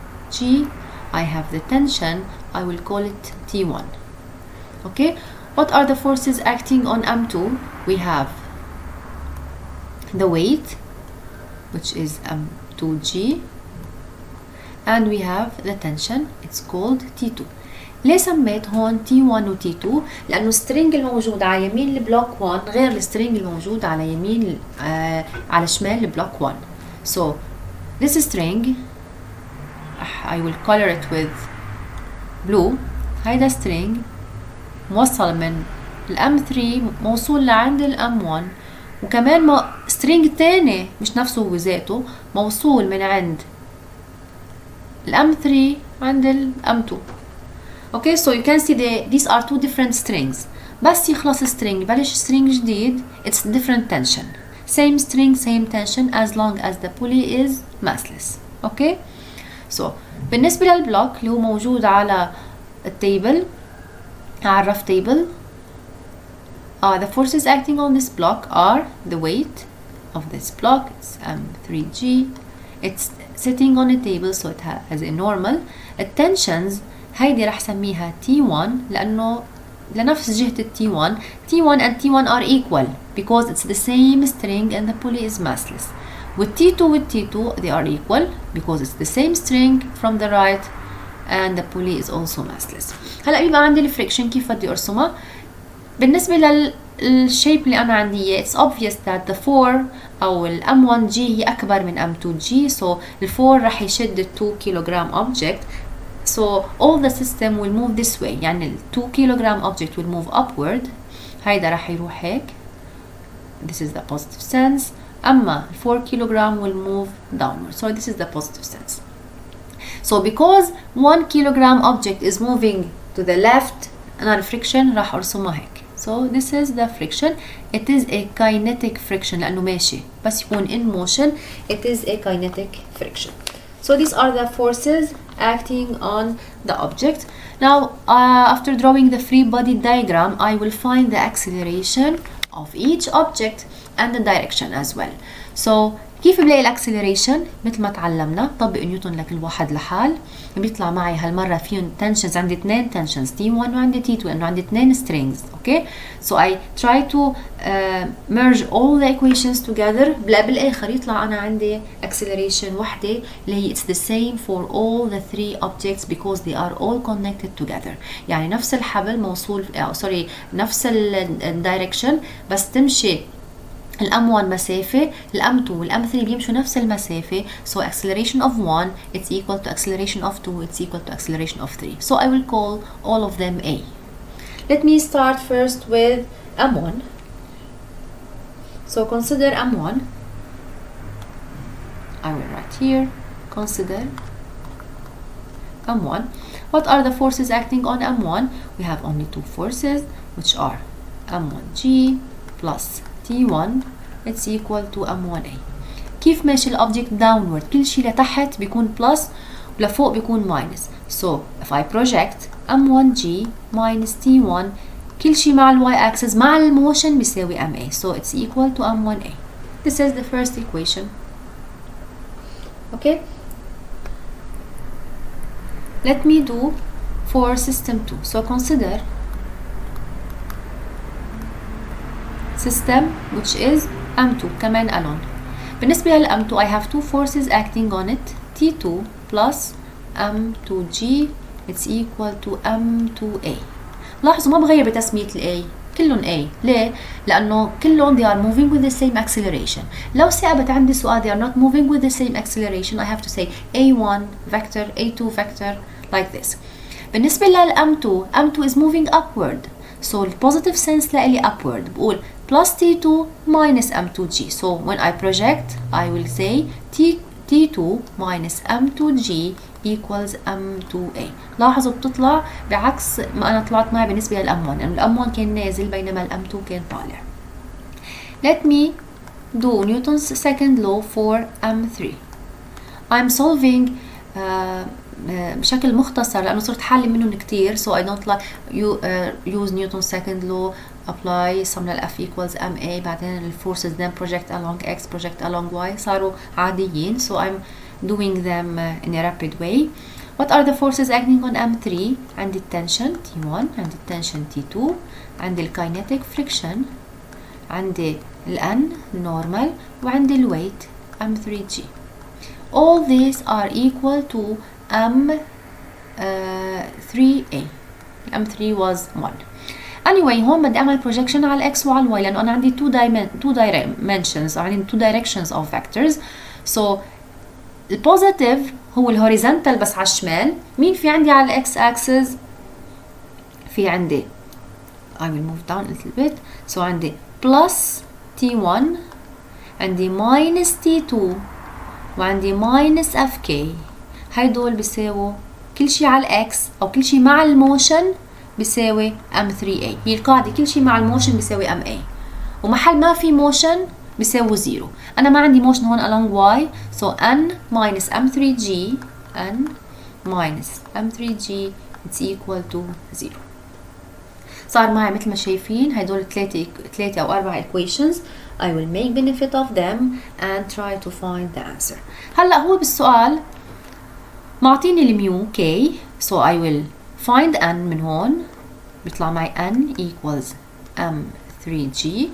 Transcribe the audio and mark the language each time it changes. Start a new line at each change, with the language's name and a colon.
English: G, I have the tension, I will call it T1. Okay, what are the forces acting on M2? We have the weight, which is M2G, and we have the tension, it's called T2.
Arabic: ليه سميت هون T1 و T2؟ لأنه السترينج الموجود على يمين البلوك 1 غير السترينج الموجود على يمين على شمال البلوك 1.
English: So this string I will color it with blue.
Arabic: هيدا string موصل من الM3 موصول لعند الM1 وكمان string تاني مش نفسه هو ذاته موصول من عند الM3 عند الM2.
English: Okay, so you can see these are two different strings.
Arabic: بس يخلص string بلش string جديد,
English: it's different tension. Same string, same tension as long as the pulley is massless. Okay? So,
Arabic: بالنسبة للبلوك اللي هو موجود على التيبل على الرف
English: table, the forces acting on this block are the weight of this block, it's M3G, it's sitting on a table so it has a normal.
Arabic: التنشنز هيدي رح سميها T1 لأنه لنفس جهة T1.
English: T1 and T1 are equal because it's the same string and the pulley is massless. With T2 they are equal because it's the same string from the right and the pulley is also massless.
Arabic: هلا بيبقى عندي الفريكشن كيف بدي ارسمها. بالنسبة للشيب اللي أنا عندي إياه
English: it's obvious that the 4
Arabic: أو ال M1G هي أكبر من M2G,
English: so
Arabic: ال 4 رح يشد ال
English: 2 kilogram object, so all the system will move this way.
Arabic: يعني ال
English: 2 kilogram object will move upward.
Arabic: هيدا رح يروح هيك.
English: This is the positive sense. أما 4 kilogram will move downward. So this is the positive sense. So because 1 kilogram object is moving to the left,
Arabic: أنا friction راح أرسمها هيك.
English: So this is the friction. It is a kinetic friction
Arabic: لأنه ماشي. بس يكون
English: in motion, it is a kinetic friction. So these are the forces acting on the object. Now, after drawing the free body diagram, I will find the acceleration of each object and the direction as well.
Arabic: So كيف بلاقي الاكسلريشن؟ مثل ما تعلمنا طبق نيوتن لكل واحد لحال. بيطلع معي هالمره فيهم تنشنز. عندي اثنين تنشنز T1 وعندي T2 لانه عندي اثنين strings.
English: Okay, so I try to merge all the equations together.
Arabic: بالاخر يطلع انا عندي acceleration وحده اللي هي
English: it's the same for all the three objects because they are all connected together.
Arabic: يعني نفس الحبل موصول نفس الدايركشن بس تمشي الM1 مسافة، الM2 والM3 بيمشوا نفس المسافة.
English: So acceleration of 1 it's equal to acceleration of 2 it's equal to acceleration of 3. So I will call all of them A. Let me start first with M1. So consider M1. I will write here. Consider M1. What are the forces acting on M1? We have only two forces which are M1G plus T1 it's equal to M1A.
Arabic: كيف ماشي الأوبجكت downward؟ كل شيء لتحت بيكون plus ولفوق بيكون minus.
English: So if I project M1G minus T1
Arabic: كل شيء مع الY axis مع الموشن بيساوي MA.
English: So it's equal to M1A. This is the first equation. Okay. Let me do for system 2. So consider system which is M2 كمان alone.
Arabic: بالنسبة لل M2
English: I have two forces acting on it, T2 plus M2G it's equal to M2A.
Arabic: لاحظوا ما بغير بتسمية ال A، كلهم A. ليه؟ لأنه كلهم
English: they are moving with the same acceleration.
Arabic: لو ثابت عندي سؤال
English: they are not moving with the same acceleration I have to say A1 vector, A2 vector like this. بالنسبة لل M2, M2 is moving upward. So the positive sense لإلي upward. بقول plus T2 minus M2G. So when I project I will say T2 minus M2G equals M2A.
Arabic: لاحظوا بتطلع بعكس ما أنا طلعت معي بالنسبة للM1 لأنه الM1 كان نازل بينما الM2 كان طالع.
English: Let me do Newton's second law for M3. I'm solving
Arabic: بشكل مختصر لأنه صرت حالي منهم كتير
English: so I don't like use Newton's second law apply سمنا ال F equals MA بعدين ال forces then project along X project along Y
Arabic: صاروا عاديين
English: so I'm doing them in a rapid way. What are the forces acting on M3?
Arabic: عندي التنشن T1 عندي التنشن T2 عندي الكاينيتيك friction عندي ال N normal وعندي ال weight M3G.
English: All these are equal to M3A. M3 was 1. Anyway
Arabic: هون بدي أعمل
English: projection
Arabic: على X وعلى Y لأنه أنا عندي
English: two dimensions عندي two directions of vectors.
Arabic: So البوزيتيف هو الهوريزونتال بس على الشمال. مين في عندي على الإكس axis؟ في عندي
English: I will move down a little bit.
Arabic: So عندي plus T1 عندي minus T2 وعندي minus FK. هيدول بيساووا كل شيء على الإكس أو كل شيء مع الموشن بيساوي M3A. هي القاعدة كل شيء مع الموشن بيساوي MA ومحل ما في موشن بيساوي 0. أنا ما عندي موشن هون
English: along Y so N minus M3G N minus M3G it's equal to 0.
Arabic: صار معي مثل ما شايفين هيدول ثلاثة أو 4 equations.
English: I will make benefit of them and try to find the answer.
Arabic: هلأ هو بالسؤال معطيني الميو K
English: so I will find N
Arabic: من هون بيطلع معي
English: N equals M3G.